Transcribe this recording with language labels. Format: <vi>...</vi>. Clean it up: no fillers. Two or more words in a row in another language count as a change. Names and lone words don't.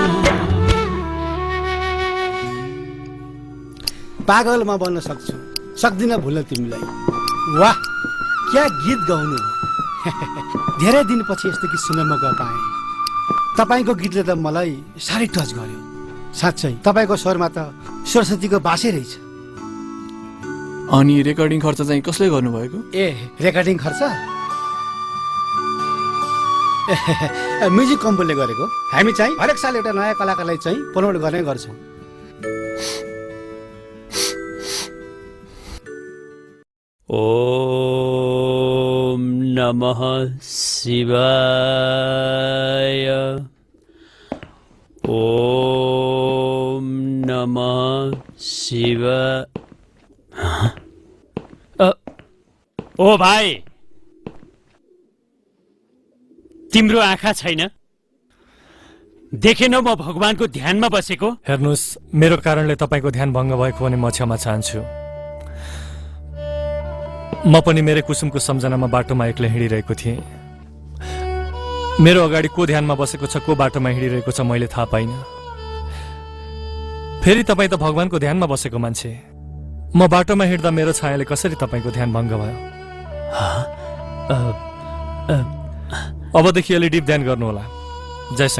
<ne>पागल म बन्न सक्छु सक्दिन भुल्न तिमीलाई वाह क्या गीत गाउनु धेरै दिनपछि यस्तो गीत सुन्न मौका पाएँ तपाईँको गीतले त मलाई साह्रै टच गर्यो साँच्चै तपाईँको स्वरमा त सरस्वतीको बासै रहेछ अनि रेकर्डिङ खर्च चाहिँ कसले गर्नुभएको ए रेकर्डिङ खर्च म्युजिक कम्पनीले गरेको हामी चाहिँ हरेक साल एउटा नयाँ कलाकारलाई चाहिँ प्रमोट गर्ने गर्छौँ</ne> <sa>ओम नमः शिवाय ओम नमः शिवाय</sa> <ne>ओ भाइ तिम्रो आँखा छैन देखेनौ म भगवानको ध्यानमा बसेको हेर्नुस् मेरो कारणले तपाईको ध्यान भङ्ग भएको भने म क्षमा चाहन्छु म पनि मेरो कुसुमको सम्झनामा बाटोमा एक्लै हिँडिरहेको थिएँ मेरो अगाडि को ध्यानमा बसेको छ को बाटोमा हिँडिरहेको छ मैले थाहा पाइनँ फेरि तपाईँ त भगवानको ध्यानमा बसेको मान्छे म बाटोमा हिँड्दा मेरो छायाले कसरी तपाईको ध्यान भङ्ग भयो अबदेखि अलि डिप ध्यान गर्नुहोला जयसँग</ne>